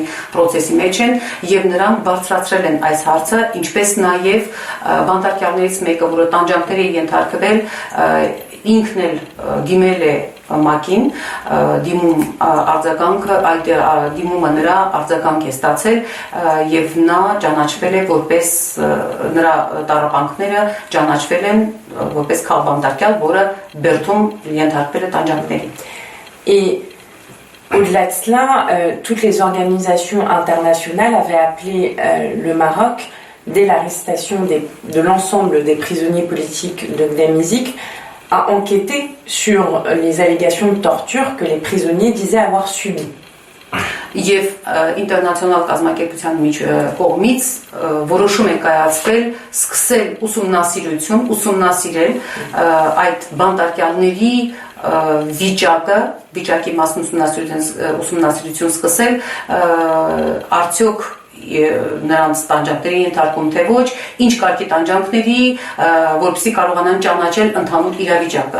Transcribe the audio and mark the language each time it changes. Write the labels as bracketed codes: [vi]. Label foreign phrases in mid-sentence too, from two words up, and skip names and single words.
[hy] procesi մեջ են եւ նրանք բարձրացրել են այս հարցը, ինչպես նաեւ բանտարկյալներից մեկը, որը տանջանքների ենթարկվել, ինքն էլ դիմել է ՄԱԿ-ին, դիմում արձագանքը, այդ դիմումը նրա արձագանք է ստացել եւ նա ճանաչվել է որպես նրա տառապանքները ճանաչվել են որպես խաղբանտարկյալ, որը Բերթում ենթարկվել է տանջանքների։ [fr] Et au-delà de cela, toutes les organisations internationales avaient appelé le Maroc, dès l'arrestation de l'ensemble des prisonniers politiques de Gdamizik, à enquêter sur les allégations de torture que les prisonniers disaient avoir subies. [hy] Եվ ինտերնացիոնալ կազմակերպության կողմից որոշում են կայացվել սկսել ուսումնասիրել այդ բանտարկյալների վիճակի մասն ուսումնասիրություն սկսել, արդյոք նրանց տանջանքների ենթարկում թե ոչ, ինչ կարգի տանջանքների, որպեսզի կարողանան ճանաչել ընդհանուր իրավիճակը։